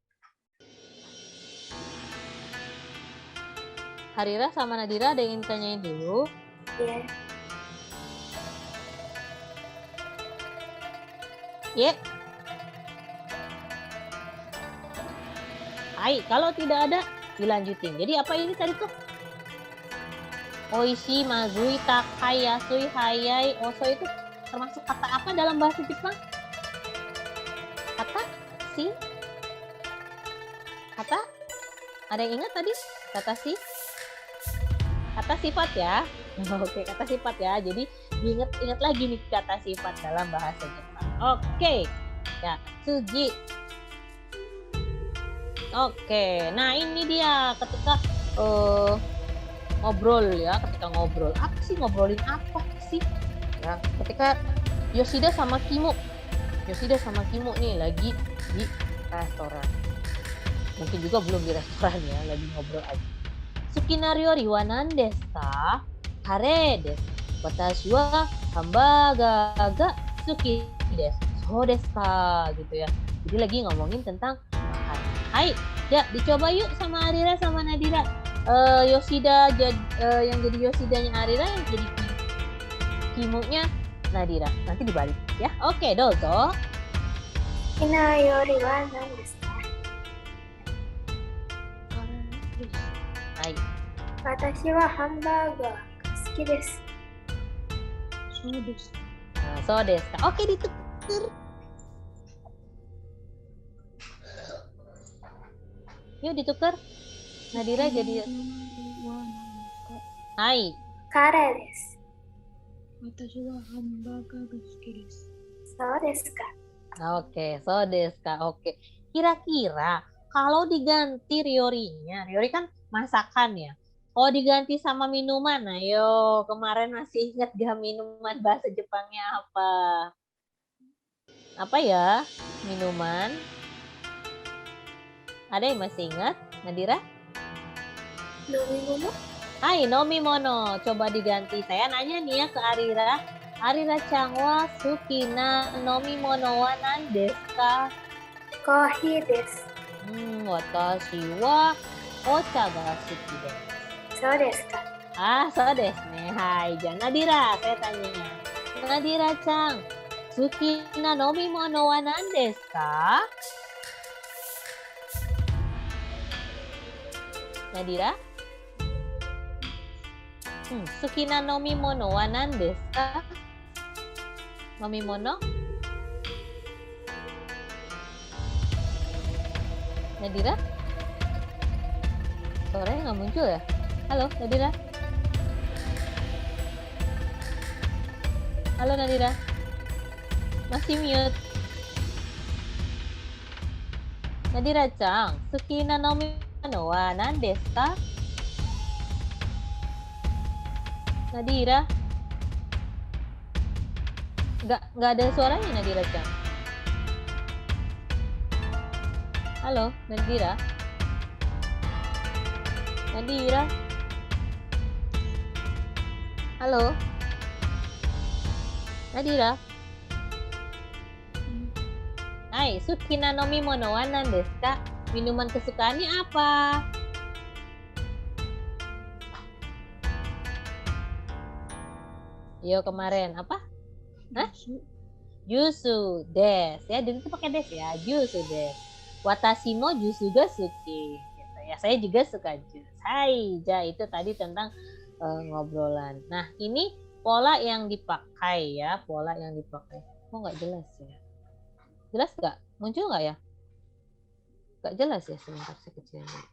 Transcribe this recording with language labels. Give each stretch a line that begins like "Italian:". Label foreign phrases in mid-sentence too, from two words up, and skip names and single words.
Indonesian: Harira sama Nadira ada yang ingin ditanyain dulu? Ya. Ya. Hai, kalau tidak ada dilanjutin. Jadi apa ini tadi tuh?
Japanese: おいしい、まずい、たかい、やすい、はやい,
Indonesian: oso itu termasuk kata apa dalam bahasa Jepang? Kata si? Kata? Ada yang ingat tadi? Kata si? Kata sifat ya. Oke, kata sifat ya. Jadi ingat lagi nih kata sifat dalam bahasa Jepang. Oke. Ya, sugi. Oke. Nah, ini dia ketika ngobrol ya, ketika ngobrol. Apa sih, ngobrolin apa sih? Ya, ketika Yoshida sama Kimo nih lagi di restoran. Mungkin juga belum di restoran ya, lagi ngobrol aja.
Japanese: 好きな料理は何ですか? カレーです. 私はハンバーガーが好きです. そうですか? Gitu ya.
Indonesian: Jadi lagi ngomongin tentang makan. Hai, ya dicoba yuk sama Arira sama Nadira. Yoshida yang jadi Yoshidanya Arira, yang jadi Kimo-nya Nadira. Nanti dibalik ya. Oke, dozo.
Japanese: 好きな料理は何ですか? Hai. 私はハンバーガーが好きです.
Indonesian: Nah,
Japanese: そうですか?
Indonesian: Oke, ditukar. Yuk ditukar. Nadira jadi Hai.
Japanese: カレーです. 私はハンバーガーが好きです。そうですか。 Oke, そうですか. Oke.
Indonesian: Kira-kira kalau diganti Riori-nya, Riori kan masakan ya. Kalau diganti sama minuman, ayo kemarin masih ingat gak minuman bahasa Jepangnya apa? Apa ya minuman? Ada yang masih ingat? Nadira? Nomimono? Hai, nomimono. Coba diganti. Saya nanya nih ya ke Arira.
Japanese: アリラちゃんは好きな飲み物は何ですか? コーヒーです。私はお茶が好きです. そうですか。そうですね.
Indonesian: Hai, jangan Nadira, saya tanya.
Japanese: ナディラちゃん、好きな飲み物は何ですか?
Indonesian: Nadira?
Japanese: 好きな飲み物は何ですか?
Indonesian: Nomimono? Nadira? Suaranya nggak muncul ya? Halo, Nadira? Halo, Nadira? Masih mute.
Japanese: ナディラちゃん、好きな飲み物は何ですか?
Indonesian: Nadira? Nggak ada suaranya, Nadira-chan. Halo, Nadira? Nadira. Halo. Nadira.
Japanese: はい、好きな飲み物は何ですか?
Indonesian: Minuman kesukaannya apa? Yo kemarin apa? Hah?
Japanese: ジュースです
Indonesian: ya, jadi itu pakai des ya,
Japanese: ジュースです. 私もジュースが好き.
Indonesian: Gitu ya, saya juga suka jus. Hai, ja itu tadi tentang ngobrolan. Nah, ini pola yang dipakai ya, pola yang dipakai. Kok nggak jelas ya? Jelas nggak? Muncul nggak ya? Nggak jelas ya, sebentar saya kecilin.